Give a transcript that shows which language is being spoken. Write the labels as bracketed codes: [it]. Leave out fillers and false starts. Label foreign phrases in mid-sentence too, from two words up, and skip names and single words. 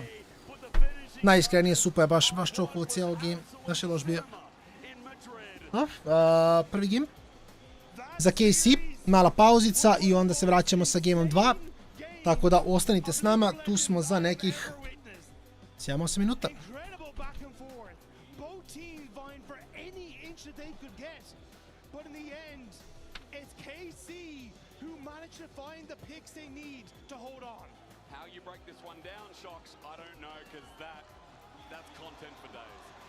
[bs] Najiskrenije Supa je baš čokao cijelo game. Baš je loš bio. Prvi game. Za KC, mala pauzica i onda se vraćamo sa gameom 2. Tako da ostanite s nama, tu smo za nekih 7-8 minuta. [en] How you break this one down, Shocks, I don't know, because that's content for days.